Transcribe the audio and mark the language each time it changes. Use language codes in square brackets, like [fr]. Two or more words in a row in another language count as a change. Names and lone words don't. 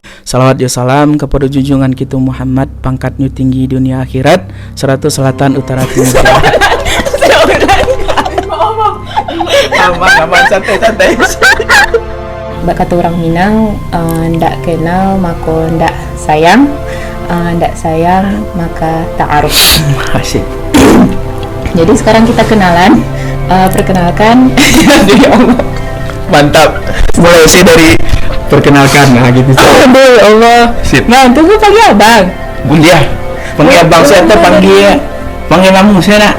[id] Salawat ya salam kepada junjungan kita Muhammad, pangkatnya tinggi dunia akhirat, serta selatan utara timur. Aman santai. Mbak kata orang Minang, ndak kenal maka ndak sayang, ndak sayang maka ta'aruf. Asik. Jadi sekarang kita kenalan. Perkenalkan. [ar] Ya Allah. [id] Mantap. Mulai sih dari perkenalkan, nah gitu. Aduh [ar] ya Allah. [id] Sip. Nah, tunggu panggil abang. Bunda, panggil abang saya tuh panggil kamu saya nak.